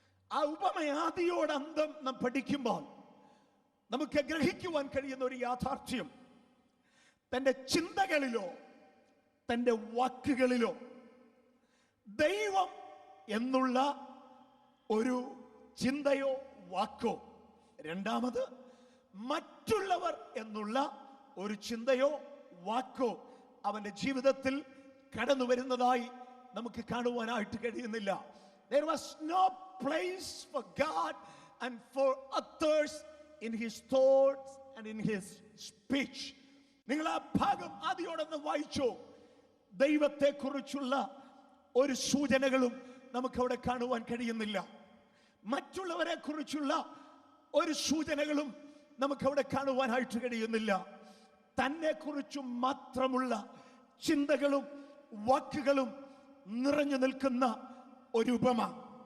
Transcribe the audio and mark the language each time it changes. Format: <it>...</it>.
<ml>ആ ഉപമ ആദിയോടന്തം നാം പഠിക്കുമ്പോൾ നമുക്ക് ഗ്രഹിക്കുവാൻ കഴിയുന്ന ഒരു യാഥാർത്ഥ്യം, തൻ്റെ ചിന്തകളിലോ തൻ്റെ വാക്കുകളിലോ ദൈവം എന്നുള്ള ഒരു ചിന്തയോ വാക്കോ, രണ്ടാമത് മറ്റുള്ളവർ എന്നുള്ള ഒരു ചിന്തയോ വാക്കോ അവന്റെ ജീവിതത്തിൽ കടന്നു വരുന്നതായി നമുക്ക് കാണുവാനായിട്ട് കഴിയുന്നില്ല.</ml> <en>There was no place for God and for others in his thoughts and in his speech.</en> <ml>നിങ്ങൾ ആ ഭാഗം ആദ്യോടൊന്ന് വായിച്ചോ. ദൈവത്തെ കുറിച്ചുള്ള ഒരു സൂചനകളും നമുക്കവിടെ കാണുവാൻ കഴിയുന്നില്ല. മറ്റുള്ളവരെ കുറിച്ചുള്ള ഒരു സൂചനകളും നമുക്കവിടെ കാണുവാനായിട്ട് കഴിയുന്നില്ല. തന്നെ കുറിച്ച് മാത്രമുള്ള ചിന്തകളും വാക്കുകളും നിറഞ്ഞു നിൽക്കുന്ന ഒരു ഉപമ.</ml>